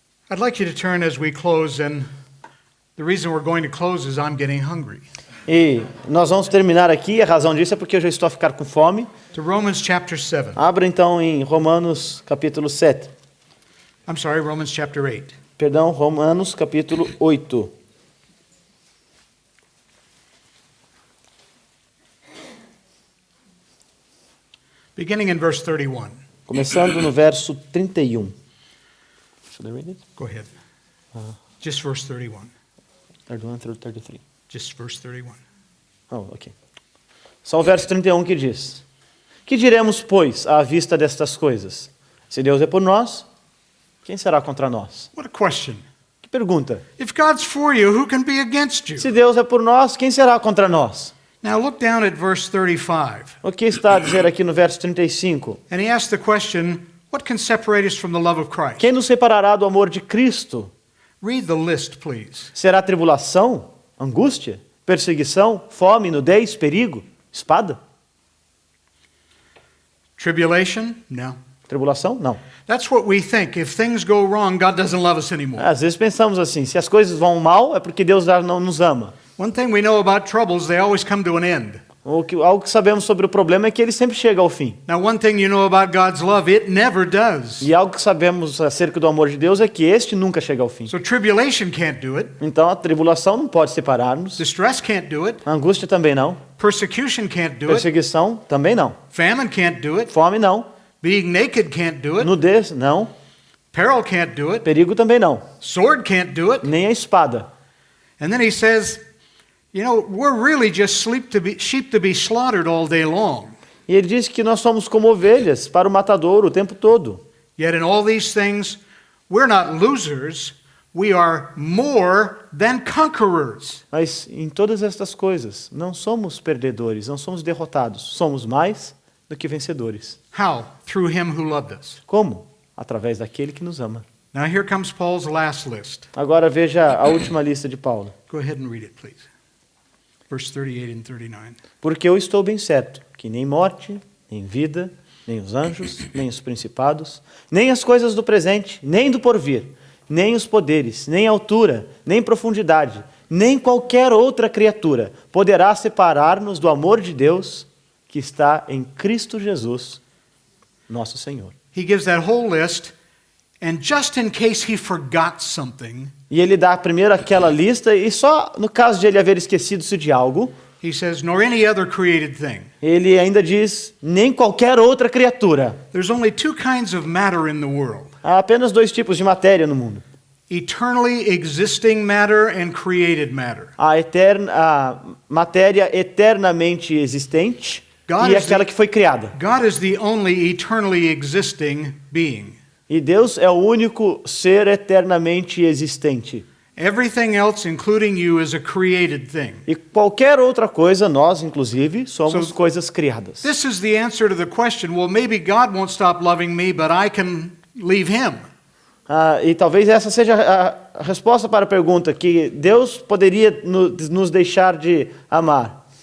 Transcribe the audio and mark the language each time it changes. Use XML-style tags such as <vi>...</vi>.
<en>I'd like you to turn as we close, and the reason we're going to close is I'm getting hungry.</en> <pt>E nós vamos terminar aqui, a razão disso é porque eu já estou a ficar com fome.</pt> <en>To Romans chapter 7.</en> <pt>Abra então em Romanos capítulo 7.</pt> <en>I'm sorry, Romans chapter 8.</en> <pt>Perdão, Romanos capítulo 8.</pt> <en>Beginning in verse 31.</en> <pt>Começando no verso 31.</pt> <en>Should I read it? Go ahead. Just verse 31. 31 through 33. Just verse 31. Oh, ok.</en> <pt>Só o verso 31 que diz: Que diremos, pois, à vista destas coisas? Se Deus é por nós, quem será contra nós?</pt> <en>What a question.</en> <pt>Que pergunta.</pt> <en>If God's for you, who can be against you?</en> <pt>Se Deus é por nós, quem será contra nós?</pt> <en>Now look down at verse 35.</en> <pt>O que está a dizer aqui no verso 35?</pt> <en>And he asks the question, what can separate us from the love of Christ?</en> <pt>Quem nos separará do amor de Cristo?</pt> <en>Read the list, please.</en> <pt>Será tribulação, angústia, perseguição, fome, nudez, perigo, espada?</pt> <en>Tribulation? No.</en> <pt>Tribulação? Não.</pt> <en>That's what we think. If things go wrong, God doesn't love us anymore.</en> <pt>Às vezes pensamos assim, se as coisas vão mal, é porque Deus já não nos ama.</pt> <en>One thing we know about troubles, they always come to an end.</en> <pt>Algo que sabemos sobre o problema é que ele sempre chega ao fim.</pt> <en>Now, one thing you know about God's love, it never does.</en> <pt>E algo que sabemos acerca do amor de Deus é que este nunca chega ao fim.</pt> <en>So tribulation can't do it.</en> <pt>Então a tribulação não pode separar-nos.</pt> <en>Distress can't do it.</en> <pt>A angústia também não.</pt> <en>Persecution can't do it.</en> <pt>Perseguição também não.</pt> <en>Famine can't do it.</en> <pt>Fome não.</pt> <en>Being naked can't do it.</en> <pt>Nudez não.</pt> <en>Peril can't do it.</en> <pt>Perigo também não.</pt> <en>Sword can't do it.</en> <pt>Nem a espada.</pt> <en>And then he says, you know, we're really just sheep to be slaughtered all day long.</en> <pt>E ele diz que nós somos como ovelhas para o matadouro o tempo todo.</pt> <en>Yet in all these things, we're not losers. We are more than conquerors.</en> <pt>Mas em todas estas coisas, não somos perdedores, não somos derrotados. Somos mais do que vencedores.</pt> <en>How? Through him who loved us.</en> <pt>Como? Através daquele que nos ama.</pt> <en>Now here comes Paul's last list.</en> <pt>Agora veja a última lista de Paulo.</pt> <en>Go ahead and read it, please. Verse 38 and 39.</en> <pt>Porque eu estou bem certo que nem morte, nem vida, nem os anjos, nem os principados, nem as coisas do presente, nem do porvir, nem os poderes, nem altura, nem profundidade, nem qualquer outra criatura poderá separar-nos do amor de Deus que está em Cristo Jesus, nosso Senhor.</pt> <en>He gives that whole list, and just in case he forgot something,</en> <pt>E ele dá primeiro aquela lista, e só no caso de ele haver esquecido-se de algo,</pt> <en>he says, nor any other created thing.</en> <pt>ele ainda diz, nem qualquer outra criatura.</pt> <en>There's only two kinds of matter in the world.</en> <pt>Há apenas dois tipos de matéria no mundo.</pt> <en>Eternally existing matter and created matter.</en> <pt>A matéria eternamente existente</pt> <en>God</en> <pt>e</pt> <en>is</en> <pt>aquela que foi criada.</pt> <en>God is the only eternally existing being.</en> <pt>E Deus é o único ser eternamente existente.</pt> <en>Everything else, including you, is a created thing.</en> <pt>E qualquer outra coisa, nós inclusive, somos</pt> <en>So-</en> <pt>coisas criadas.</pt> <en>This is the answer to the question, well, maybe God won't stop loving me, but I can leave him.</en> <pt>E talvez essa seja a resposta para a pergunta, que Deus poderia nos deixar de amar.</pt>